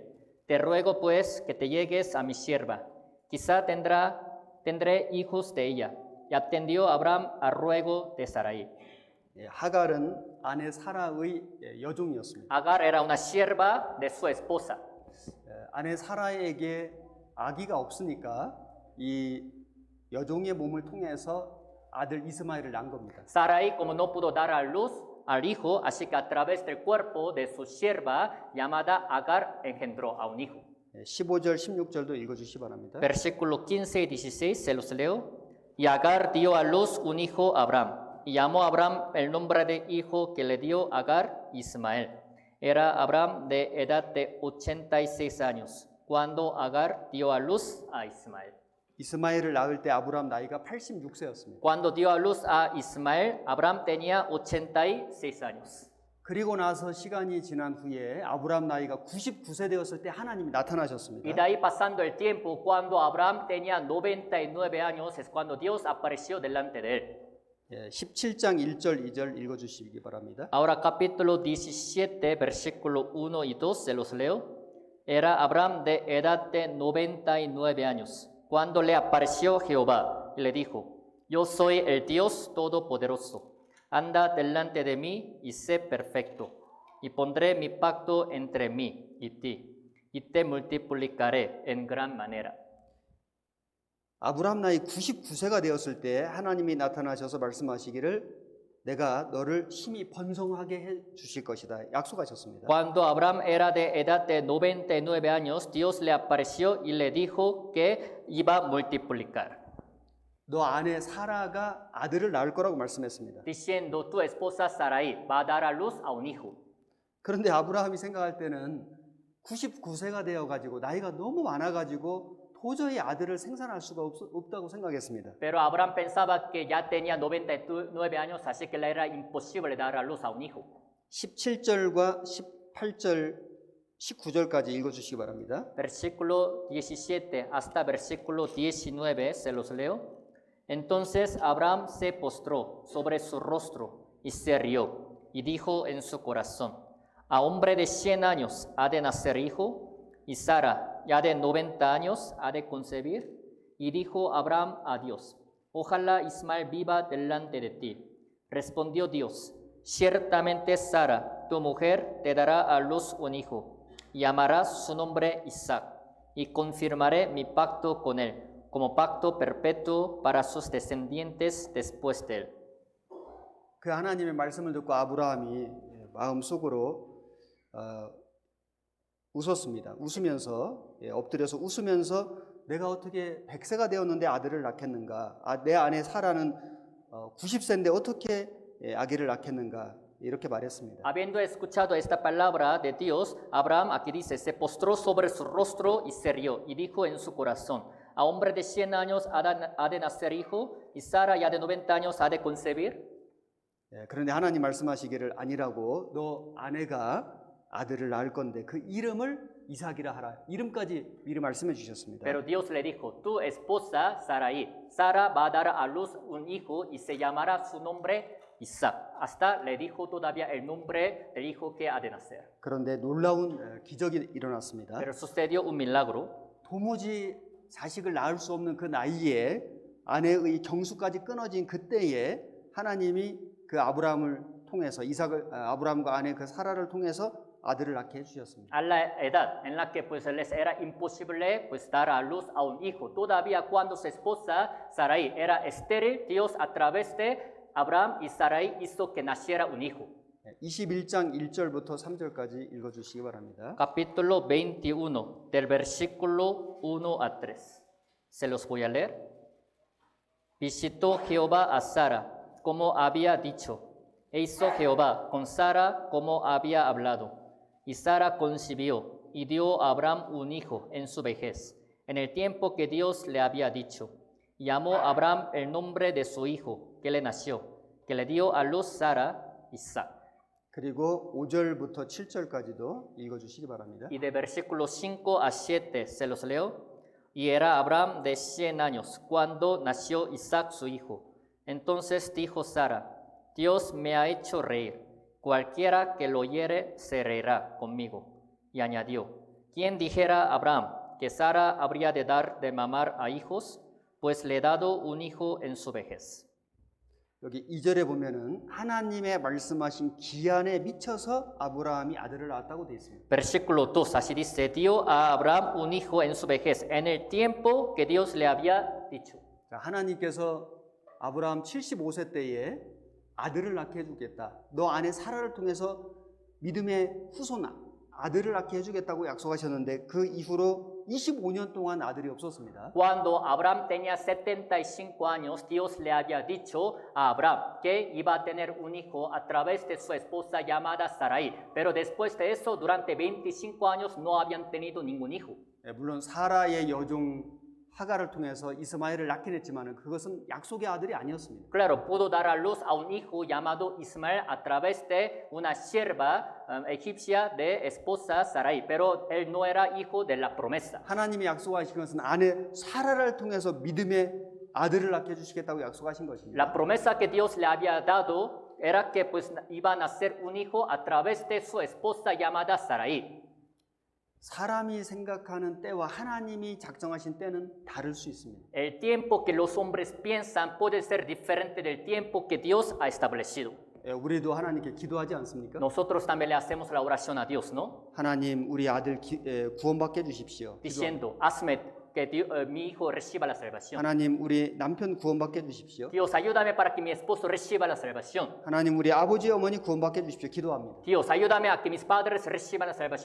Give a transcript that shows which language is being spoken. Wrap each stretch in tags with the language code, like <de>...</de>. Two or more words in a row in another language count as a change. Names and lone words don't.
<es>Te ruego pues que te llegues a mi sierva. Quizá tendré hijos de ella. Y atendió Abraham al ruego de Sarai.</es> <ko>하갈은 아내 사라의 여종이었습니다.</ko> <es>Agar era una sierva de su esposa.</es> <ko>아내 사라에게 아기가 없으니까 이 여종의 몸을 통해서 아들 이스마엘을 낳은 겁니다.</ko> <es>Sarai, como no pudo dar a luz al hijo, así que a través del cuerpo de su sierva llamada Agar engendró a un hijo.</es> <ko>15절, 16절도 읽어주시기 바랍니다.</ko> <es>Versículo 15 y 16, se los leo. Y Agar dio a luz un hijo a Abraham. Y llamó a Abraham el nombre de hijo que le dio Agar, Ismael. Era Abraham de edad de 86 años, cuando Agar dio a luz a Ismael.</es> <ko>이스마엘을 낳을 때 아브라함 나이가 86세였습니다.</ko> <es>Cuando dio a luz a Ismael, Abraham tenía 86 años.</es> <ko>그리고 나서 시간이 지난 후에 아브라함 나이가 99세 되었을 때 하나님이</ko> <es>Y</es> <ko>나타나셨습니다.</ko> <es>de ahí pasando el tiempo, cuando Abraham tenía 99 años, es cuando Dios apareció delante de él.</es> <ko>17장 1절 2절 읽어주시기 바랍니다.</ko> <es>Ahora capítulo 17, versículo 1 y 2, se los leo. Era Abraham de edad de 99 años, cuando le apareció Jehová y le dijo, yo soy el Dios Todopoderoso, anda delante de mí y sé perfecto, y pondré mi pacto entre mí y ti, y te multiplicaré en gran manera.</es> <ko>아브라함 나이 99세가 되었을 때 하나님이 나타나셔서 말씀하시기를 내가 너를 힘이 번성하게 해 주실 것이다 약속하셨습니다.</ko> <es>Cuando Abraham era de edad de 99 años, Dios le apareció y le dijo que iba a multiplicar,</es> <ko>너 아내 사라가 아들을 낳을 거라고 말씀했습니다.</ko> <es>diciendo, tu esposa Sarai va a dar a luz a un hijo.</es> <ko>그런데 아브라함이 생각할 때는 99세가 되어 가지고 나이가 너무 많아 가지고 도저히 아들을 생산할 수가 없다고 생각했습니다.</ko> <es>Pero Abraham pensaba que ya tenía 99 años, así que le era imposible dar a luz a un hijo.</es> <ko>17절과 18절, 19절까지 읽어주시기 바랍니다.</ko> <es>Versículo 17 hasta versículo 19, se los leo. Entonces Abraham se postró sobre su rostro y se rió, y dijo en su corazón, a hombre de 100 años ha de nacer hijo, y Sara ya de 90 años ha de concebir. Y dijo Abraham a Dios, ojalá Ismael viva delante de ti. Respondió Dios, ciertamente Sara, tu mujer, te dará a luz un hijo, y llamarás su nombre Isaac, y confirmaré mi pacto con él, como pacto perpetuo para sus descendientes después de él.</es> <ko>그 하나님의 말씀을 듣고 아브라함이 마음속으로 웃었습니다. 웃으면서 엎드려서 웃으면서 내가 어떻게 100세가 되었는데 아들을 낳겠는가? 내 아내 사라는 90세인데 어떻게 아기를 낳겠는가? 이렇게 말했습니다.</ko> <es>Habiendo escuchado esta palabra de Dios, Abraham, aquí dice, se postró sobre su rostro y se rió, y dijo en su corazón, a hombre de 100 años ha de nacer hijo, y Sara ya de 90 años ha de concebir.</es> <ko>그런데 하나님 말씀하시기를 아니라고 너 아내가 아들을 낳을 건데 그 이름을 이삭이라 하라. 이름까지 미리 말씀해 주셨습니다.</ko> <es>Pero Dios le dijo, tu esposa Sarai, Sara va a dar a luz un hijo y se llamará su nombre Isaac. Hasta le dijo todavía el nombre del hijo que ha de nacer.</es> <ko>그런데 놀라운 기적이 일어났습니다.</ko> <es>Pero sucedió un milagro.</es> <ko>도무지 자식을 낳을 수 없는 그 나이에 아내의 경수까지 끊어진 그때에 하나님이 그 아브라함을 통해서 아브라함과 아내 그 사라를 통해서 아들을 낳게 해주셨습니다.</ko> <es>A la edad en la que pues les era imposible pues dar a luz a un hijo. Todavía cuando su esposa Sarai era estéril, Dios a través de Abraham y Sarai hizo que naciera un hijo.</es> <ko>21장 1절부터 3절까지 읽어주시기 바랍니다.</ko> <es>Capítulo 21, del versículo 1 a 3. Se los voy a leer. Visitó Jehová a Sara, como había dicho, e hizo Jehová con Sara como había hablado. Y Sara concibió y dio a Abraham un hijo en su vejez, en el tiempo que Dios le había dicho. Y llamó a Abraham el nombre de su hijo que le nació, que le dio a luz Sara, Isaac.</es> <ko>그리고 5절부터 7절까지도 읽어주시기 바랍니다.</ko> <es>Y de versículos 5 a 7 se los leo. Y era Abraham de 100 años cuando nació Isaac su hijo. Entonces dijo Sara, Dios me ha hecho reír, cualquiera que lo oyere se reirá conmigo. Y añadió, ¿quién dijera a Abraham que Sara habría de dar de mamar a hijos? Pues le he dado un hijo en su vejez.</es> <ko>여기 2절에 보면은 하나님의 말씀하신 기한에 미쳐서 아브라함이 아들을 낳았다고 되어 있습니다.</ko> <es>Versículo 2, así dice, dio a Abraham un hijo en su vejez, en el tiempo que Dios le había dicho.</es> <ko>하나님께서 아브라함 75세 때에 아들을 낳게 해주겠다. 너 아내 사라를 통해서 믿음의 후손 아들을 낳게 해주겠다고 약속하셨는데 그 이후로 25년 동안 아들이 없었습니다.</ko> <es>Cuando Abraham tenía 75 años, Dios le había dicho a Abraham que iba a tener un hijo a través de su esposa llamada Sarai. Pero después de eso, durante 25 años no habían tenido ningún hijo.</es> <ko>물론 사라의 여종 하가를 통해서 이스마엘을 낳긴 했지만 그것은 약속의 아들이 아니었습니다.</ko> <es>Claro, pudo dar a luz a un hijo llamado Ismael a través de una sierva egipcia de esposa Sarai, pero él no era hijo de la promesa.</es> <ko>하나님이 약속하신 것은 아내 사라를 통해서 믿음의 아들을 낳게 해주시겠다고 약속하신 것입니다.</ko> <es>La promesa que Dios le había dado era que pues iba a nacer un hijo a través de su esposa llamada Sarai.</es> <ko>사람이 생각하는 때와 하나님이 작정하신 때는 다를 수 있습니다.</ko> <es>El tiempo que los hombres piensan puede ser diferente del tiempo que Dios ha establecido.</es> <ko>우리도 하나님께 기도하지 않습니까?</ko> <es>Nosotros también le hacemos la oración a Dios, ¿no?</es> <ko>하나님 우리 아들 구원받게 해주십시오.</ko> <es>Diciendo, hazme que mi hijo reciba la salvación.</es> <ko>하나님 우리 남편 구원받게 해주십시오.</ko> <es>Dios, ayúdame para que mi esposo reciba la salvación.</es> <ko>하나님 우리 아버지 어머니 구원받게 해주십시오. 기도합니다.</ko> <es>Dios, ayúdame a que mis padres reciban la salvación.</es>